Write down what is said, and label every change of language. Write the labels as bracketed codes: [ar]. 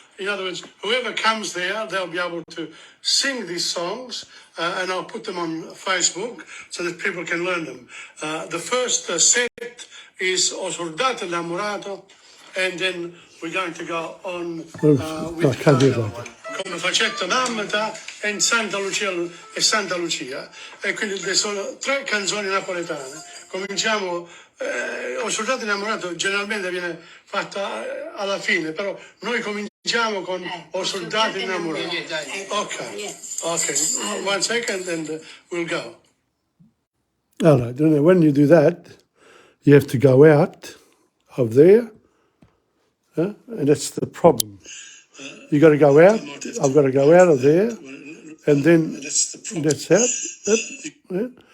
[en] In other words, whoever comes there, they'll be able to sing these songs, and I'll put them on Facebook so that people can learn them. The first set is O Soldato Innamorato, and then we're going to go on with I can't do it like that. [it] Come Facetta Mammata e Santa Lucia, e quindi sono 3 canzoni napoletane. Cominciamo, Ho soldato innamorato generalmente viene fatta alla fine, però noi cominciamo con Ho soldato innamorato. [en] Ok, 1 second and we'll go. All right, when you do that, you have to go out of there, and that's the problem. You got to go out. I've got to go out of there, and then that's out. Yeah.